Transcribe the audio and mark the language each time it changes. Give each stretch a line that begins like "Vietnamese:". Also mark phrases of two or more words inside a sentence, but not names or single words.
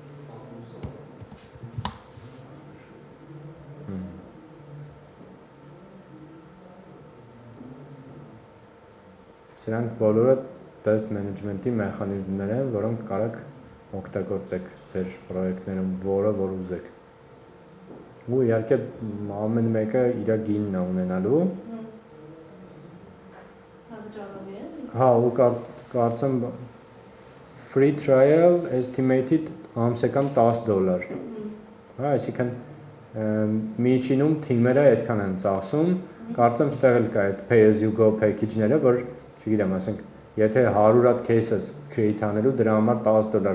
Armenian: Սրանք բոլորը
English: test management-
Armenian: ի մեխանիզմներ են, որոնք կարաք օգտագործեք ձեր պրոյեկտներում, որը որ ուզեք։ Ու իհարկե ամեն մեկը իր գինն է ունենալու։ Հա, ու կարծեմ
English: free trial estimated
Armenian: ամսական $10։ Հա, այսինքն միջինում թիմերը այդքան են ծախսում, կարծեմ ստեղ էլ կա այդ
English: pay as you go package-ները,
Armenian: որ չգիտեմ, ասենք, եթե 100 հատ case ես create անելու, դրա համար $10